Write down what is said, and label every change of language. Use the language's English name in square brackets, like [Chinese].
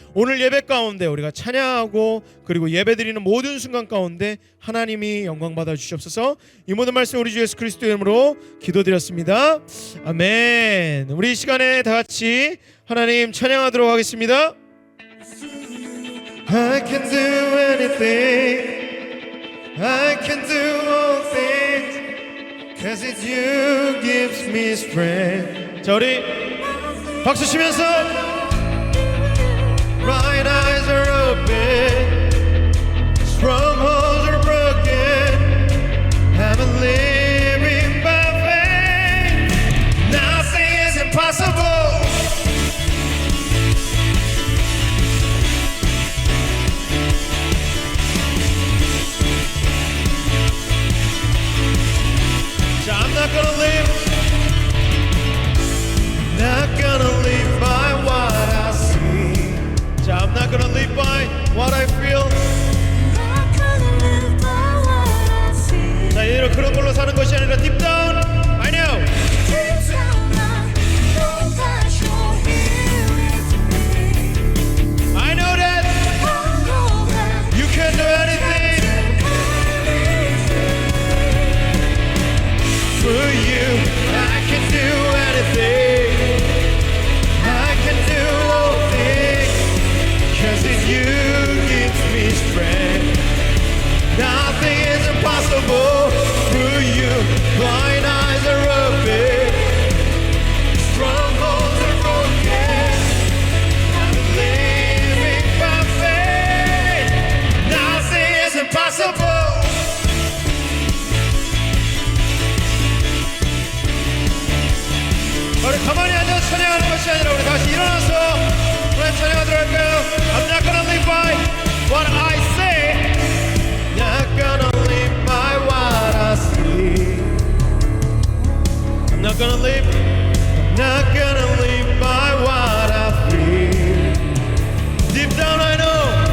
[Korean] 오늘 예배 가운데 우리가 찬양하고 그리고 예배 드리는 모든 순간 가운데 하나님이 영광 받아 주시옵소서. 이 모든 말씀 우리 주 예수 그리스도의 이름으로 기도드렸습니다. 아멘. 우리 이 시간에 다 같이 하나님 찬양하도록 하겠습니다. [English] I can do anything, I can do all things, 'cause it's you gives me strength. [Korean] 자, 우리 박수 치면서 [English] Right eyes are open, strongholds are broken, I'm living by faith, nothing is impossible. I'm not gonna live, not gonna live by what I see. 자, I'm not gonna live by what I feel. Not gonna live by what I see. [Korean] 자, 이대로 그런 걸로 사는 것이 아니라 [English] deep down, I know. Deep down I know that you're here with me. I know that I know that you can do anything. For you, I can do anything. I can do all things, 'cause in you gives me strength. Nothing is impossible. For you, blind eyes are open, strongholds are broken. I'm living by faith. Nothing is impossible. [Korean] 우리 가만히 앉아서 찬양하는 것이 아니라 우리 다시 일어나서 우리 찬양하도록 할까요? [English] I'm not gonna live by what I say, not gonna live by what I see. I'm not gonna live, not gonna live by what I feel. Deep down I know,